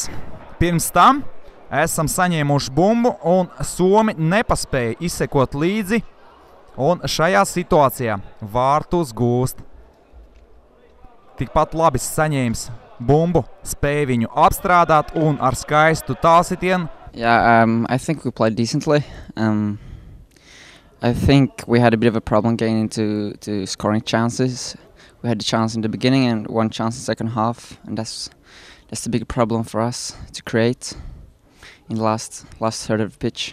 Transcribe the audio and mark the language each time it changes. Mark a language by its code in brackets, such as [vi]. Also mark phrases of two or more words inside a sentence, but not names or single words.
[lv] Pirms tam esam saņēmuši bumbu un somi nepaspēja izsekot līdzi. Un šajā situācijā vārtus gūst tikpat labi saņēmis bumbu, spēja viņu apstrādāt un ar skaistu tālsitienu. [en] Yeah, I think we played decently. I think we had a bit of a problem getting into scoring chances. We had a chance in the beginning and one chance in the second half, and that's the big problem for us to create in the last third of the pitch.